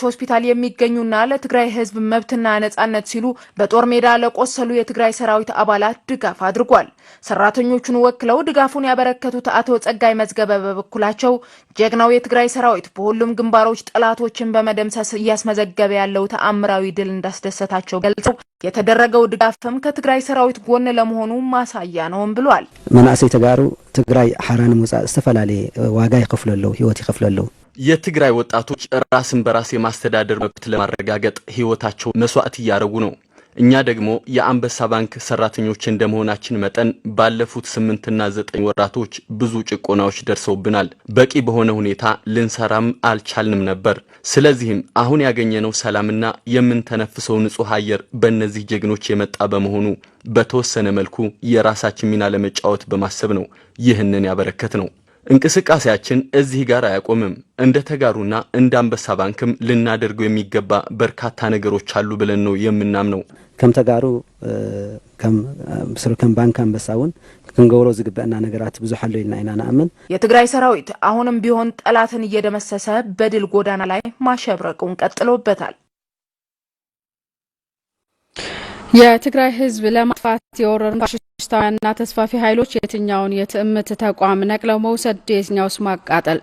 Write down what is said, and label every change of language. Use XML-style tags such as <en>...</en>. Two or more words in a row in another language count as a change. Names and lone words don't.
<am>ሆስፒታል የሚገኙና ለትግራይ ህዝብ መብትና ነጻነት ሲሉ በጦር ሜዳ ለቆሰሉ የትግራይ ሰራዊት አባላት ድጋፍ አድርጓል። ሰራተኞቹን ወክለው ድጋፉን ያበረከቱት አቶ ጸጋይ መዝገበ በበኩላቸው ጀግናው የትግራይ ሰራዊት በሁሉም ግንባሮች ጠላቶችን በመደምሰስ እያስመዘገበ ያለው ተአምራዊ ድል እንዳስደሰታቸው ገልጸው የተደረገው ድጋፍም ከትግራይ ሰራዊት ጎን ለመሆኑ ማሳያ ነው ብለዋል።</am> <ti>መናእሰይ ተጋሩ ትግራይ ሓራን ሙጻእ ዝተፈላልየ ዋጋ ይከፍለለው ህይወት ይከፍለለው።</ti> <am>የትግራይ ወጣቶች ራስን በራስ የማስተዳደር መብት ለማረጋገጥ ህይወታቸው መስዋዕት እያደረጉ ነው። እኛ ደግሞ የአንበሳ ባንክ ሰራተኞች እንደመሆናችን መጠን ባለፉት 8 እና 9 ወራቶች ብዙ ጭቆናዎች ደርሰውብናል። በቂ በሆነ ሁኔታ ልንሰራም አልቻልንም ነበር። ስለዚህም አሁን ያገኘነው ሰላምና የምንተነፍሰው ንጹህ አየር በእነዚህ ጀግኖች የመጣ በመሆኑ በተወሰነ መልኩ የራሳችን ሚና ለመጫወት በማሰብ ነው ይህንን ያበረከት ነው። እንቅስቃሴያችን እዚህ ጋር አያቆምም። እንደ ተጋሩና እንደ አንበሳ ባንክም ልናደርገው የሚገባ በርካታ ነገሮች አሉ ብለን ነው የምናምነው።</am> <ti>ከም ተጋሩ ከም ባንክ አንበሳውን ክንገብሮ ዝግበአና ነገራት ብዙ አሉ ኢና ናአምን።</ti> <am>የትግራይ ሰራዊት አሁንም ቢሆን ጠላትን እየደመሰሰ በድል ጎዳና ላይ ማሸብረቁን ቀጥሎበታል። የትግራይ ህዝብ ለማጥፋት የወረሩ ፋሽስታውያንና ተስፋፊ ኃይሎች የትኛውን የትዕምት ተቋም ነቅለው መውሰድ የትኛውስ ማቃጠል</am>